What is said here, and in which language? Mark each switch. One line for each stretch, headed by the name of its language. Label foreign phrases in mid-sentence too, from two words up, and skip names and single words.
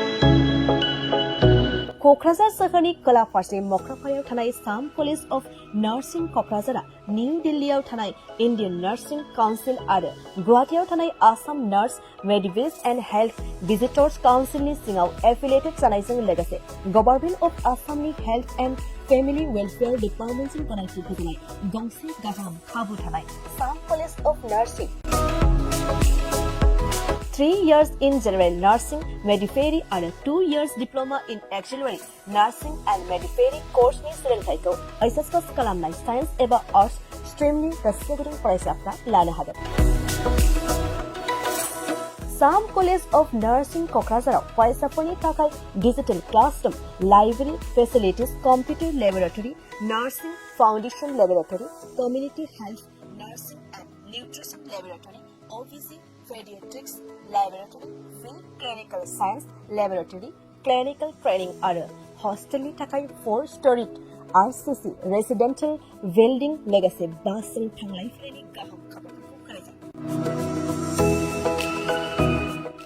Bodo: क'क्राझार सोहोरनि खोला फारसे मक्रापारायाव थानाय साम कलेज अफ नार्सिं क'क्राझारा निउ दिल्लीयाव थानाय इन्डियान नार्सिं काउन्सिल आरो गुवाहाटीयाव थानाय आसाम नार्स मेडिवेज एन्ड हेल्थ भिजिटर्स काउन्सिलनि सिङाव एफिलिएटेड जानायजों लोगोसे गभर्नमेन्ट अफ आसामनि हेल्थ एन्ड फेमिलि वेलफेयार डिपार्टमेन्टजों गनायथि होजानाय गंसे गाहाम खाबु थानाय साम कलेज अफ नार्सिं
English: 3 years in general nursing midwifery and 2 years diploma in auxiliary nursing and midwifery course-नि
Bodo: सोलोंथायखौ HS पास खालामनाय साइन्स एबा आर्ट्स स्ट्रीमनि गोसो गुदुं फरायसाफ्रा लानो हागोन। साम कलेज अफ नार्सिं क'क्राझाराव फरायसाफोरनि थाखाय
English: digital classroom, library facilities, computer laboratory, nursing foundation laboratory, community health, nursing and nutrition laboratory, OBC Pediatrics Laboratory, Free Clinical Science Laboratory, Clinical Training
Bodo: आरो हॉस्टेलनि थाखाय
English: 4-story RCC Residential Building
Bodo: लोगोसे बासजों थांलाय फैलायनि गाहाम खाबुफोरखौ होनाय जायो।